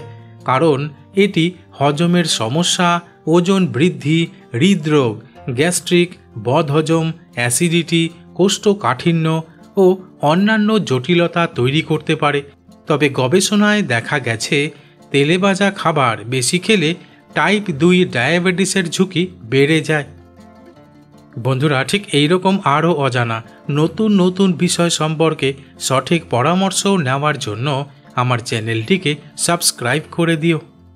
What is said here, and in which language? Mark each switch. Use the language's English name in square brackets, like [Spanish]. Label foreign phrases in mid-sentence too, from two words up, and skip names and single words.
[Bangla] কারণ এটি হজমের সমস্যা, ওজন বৃদ্ধি, হৃদরোগ, গ্যাস্ট্রিক, বদহজম, অ্যাসিডিটি, কোষ্ঠকাঠিন্য আর অন্যান্য জটিলতা তৈরি করতে পারে। তবে গবেষণায় দেখা গেছে তেলে ভাজা খাবার বেশি খেলে টাইপ 2 ডায়াবেটিসের ঝুঁকি বেড়ে যায়। বন্ধুরা ঠিক এই রকম আরো অজানা নতুন নতুন বিষয় সম্পর্কে সঠিক পরামর্শ नेওয়ার জন্য আমার চ্যানেলটিকে সাবস্ক্রাইব করে দিও।